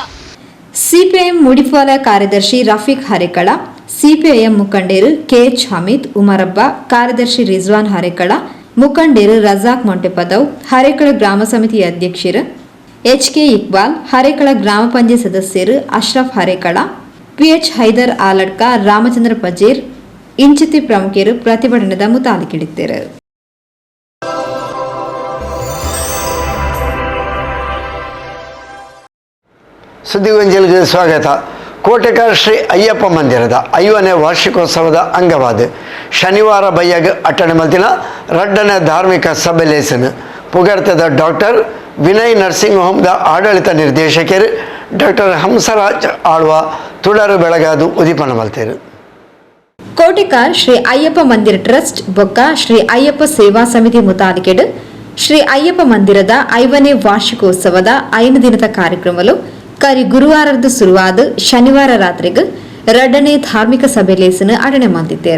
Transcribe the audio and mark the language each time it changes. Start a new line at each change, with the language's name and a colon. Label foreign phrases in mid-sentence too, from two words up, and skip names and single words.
Tulu: ಸಿಪಿಐಎಂ ಮುಡಿಫಾಲ ಕಾರ್ಯದರ್ಶಿ ರಫೀಕ್ ಹರೇಕಳ, ಸಿಪಿಐಎಂ ಮುಖಂಡರು KH ಹಮೀದ್, ಉಮರಬ್ಬ, ಕಾರ್ಯದರ್ಶಿ ರಿಜ್ವಾನ್ ಹರೇಕಳ, ಮುಖಂಡರು ರಜಾಕ್ ಮೊಂಟೆಪದವ್, ಹರೇಕಳ ಗ್ರಾಮ ಸಮಿತಿ ಅಧ್ಯಕ್ಷರು HK ಇಕ್ಬಾಲ್, ಹರೇಕಳ ಗ್ರಾಮ ಪಂಚಾಯತ್ ಸದಸ್ಯರು ಅಶ್ರಫ್ ಹರೇಕಳ, PH ಹೈದರ್ ಆಲಡ್ಕ, ರಾಮಚಂದ್ರ ಪಜೀರ್ ಇಂಚಿತಿ ಪ್ರಮುಖರು ಪ್ರತಿಭಟನೆದ ಮುತಾಲಿಕಿಡಿದ್ದರು. ಸುದ್ದಿಗೊಂಜಲಿಗೆ ಸ್ವಾಗತ. ಕೋಟೆಕಾರ ಶ್ರೀ ಅಯ್ಯಪ್ಪ ಮಂದಿರದ 5ನೇ ವಾರ್ಷಿಕೋತ್ಸವದ ಅಂಗವಾದ ಶನಿವಾರ ಬಯ್ಯಾಗ ಅಟ್ಟಣೆ ಮಲ್ತಿನ ರಡ್ಡನೇ ಧಾರ್ಮಿಕ ಸಭೆ ಲೇಸನ್ ಪುಗರ್ತದ ಡಾಕ್ಟರ್ ವಿನಯ್ ನರ್ಸಿಂಗ್ ಹೋಮ್ದ ಆಡಳಿತ ನಿರ್ದೇಶಕರು ಡಾಕ್ಟರ್ ಹಂಸರಾಜ್ ಆಳ್ವ ತುಳರು ಬೆಳಗಾದು ಉದಿಪನ ಮಲ್ತೇರು. ಕೋಟೆಕಾರ್ ಶ್ರೀ ಅಯ್ಯಪ್ಪ ಮಂದಿರ ಟ್ರಸ್ಟ್ ಬೊಕ್ಕ ಶ್ರೀ ಅಯ್ಯಪ್ಪ ಸೇವಾ ಸಮಿತಿ ಮುತಾಲಿಕೆಡು ಶ್ರೀ ಅಯ್ಯಪ್ಪ ಮಂದಿರದ 5ನೇ ವಾರ್ಷಿಕೋತ್ಸವದ 5 ದಿನದ ಕಾರ್ಯಕ್ರಮಲು ಕರಿ ಗುರುವಾರದ ಶುರುವಾದ ಶನಿವಾರ ರಾತ್ರಿಗೆ 2ನೇ ಧಾರ್ಮಿಕ ಸಭೆ ಲೇಸನ ಅಡಣೆ ಮಾಡಿದ್ದೇರು.